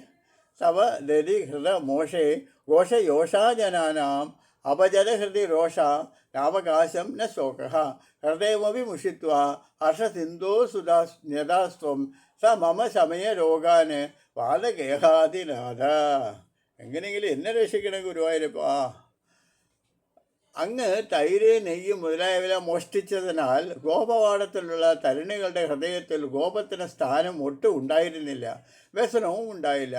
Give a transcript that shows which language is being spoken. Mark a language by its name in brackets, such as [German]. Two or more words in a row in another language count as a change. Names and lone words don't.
[Sanskrit] घोषयोषा जनानाम् अपजदहृदि रोषा नावकाशं न शोकः हृदयमपि मुषित्वा हर्षसिन्धोसुधास्त्वं स मम സമയരോഗാന് വാദഗേഹാദിനാഥ. [Malayalam] എങ്ങനെയെങ്കിലും എന്നെ രക്ഷിക്കണം ഗുരുവായൂരപ്പാ. അങ്ങ് തൈര് നെയ്യ് മുതലായവ മോഷ്ടിച്ചതിനാൽ ഗോപവാടത്തിലുള്ള തരുണികളുടെ ഹൃദയത്തിൽ ഗോപത്തിന് സ്ഥാനം ഒട്ടും ഉണ്ടായിരുന്നില്ല, വ്യസനവും ഉണ്ടായില്ല.